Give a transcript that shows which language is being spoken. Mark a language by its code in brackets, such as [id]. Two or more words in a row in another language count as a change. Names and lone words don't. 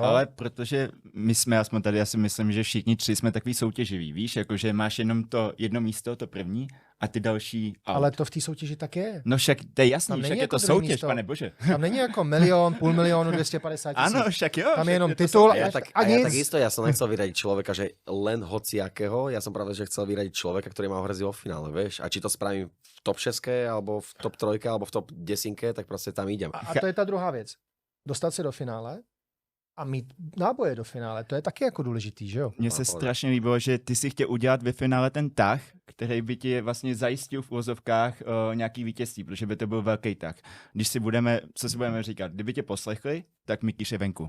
[cs] Ale protože my jsme, aspoň tady, já si myslím, že všichni tři jsme takový soutěživí, víš, jakože máš jenom to jedno místo, to první, a ty další out. Ale to v té soutěži tak je. No však, to je jasný, Tam však není je to jako druhý soutěž, místo. pane bože. Tam není jako 1 milion, 500 000, 250 000. Ano, však jo. Tam však je jenom to titul soutěž. a [sk] Ja [cs] nic. [sk] takisto, ja som nechcel vyradiť človeka, že len hociakého, ja som práve, že chcel vyradiť človeka, ktorý má hrozí vo finále, vieš, a či to spravím v top 6, alebo v top 3, alebo v top 10, tak proste tam idem. [cs] A to je ta druhá věc. Dostat se do finále a mít náboje do finále, to je taky jako důležitý, že jo? Mně se Pohodě. strašně líbilo, že ty si chtěl udělat ve finále ten tah, který by ti vlastně zajistil v úvozovkách nějaký vítězství, protože by to byl velký tah. Když si budeme, co si budeme říkat, kdyby tě poslechli, tak Mikyš je venku.